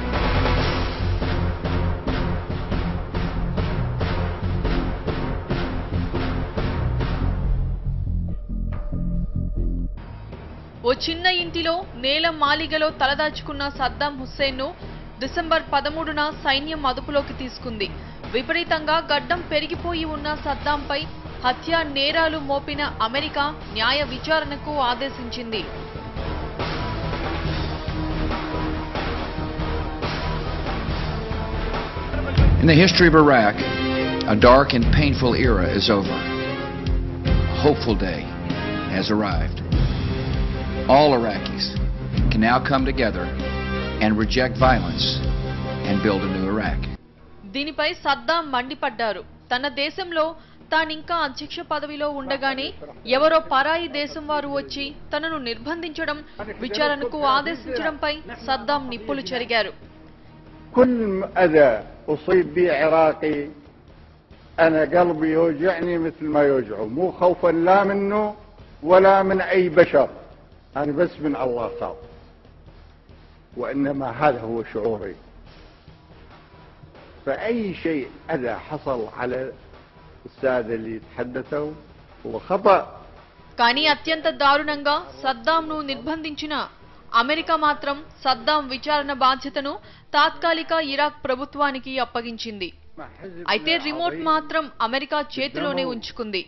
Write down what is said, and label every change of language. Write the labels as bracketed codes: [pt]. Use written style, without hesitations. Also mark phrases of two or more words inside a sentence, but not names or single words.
[te] ఓ చిన్న ఇంటిలో నేల మాలిగలో తలదాచుకున్న సద్దాం హుస్సేన్ను డిసెంబర్ 13న సైన్యం అదుపులోకి తీసుకుంది. విపరీతంగా గడ్డం పెరిగిపోయి ఉన్న సద్దాంపై హత్యా నేరాలు మోపిన అమెరికా న్యాయ విచారణకు ఆదేశించింది. [en] In the history of Iraq, a dark and painful era is over. A hopeful day has arrived. All Iraqis can now come together and reject violence and build a new Iraq. [te] దీనిపై సద్దాం మండిపడ్డారు. తన దేశంలో తానింకా అధ్యక్ష పదవిలో ఉండగానే ఎవరో పరాయి దేశం వారు వచ్చి తనను నిర్బంధించడం, విచారణకు ఆదేశించడంపై సద్దాం నిప్పులు చెరిగారు. [ar] كل أذى أصيب به عراقي أنا قلبي يوجعني مثل ما يوجعه مو خوفا لا منه ولا من أي بشر أنا بس من الله خاف وإنما هذا هو شعوري فأي شيء أذى حصل على السادة اللي تحدثوا هو خطأ. [te] కానీ అత్యంత దారుణంగా సద్దాంను నిర్బంధించిన అమెరికా మాత్రం సద్దాం విచారణ బాధ్యతను తాత్కాలిక ఇరాక్ ప్రభుత్వానికి అప్పగించింది. అయితే రిమోట్ మాత్రం అమెరికా చేతిలోనే ఉంచుకుంది.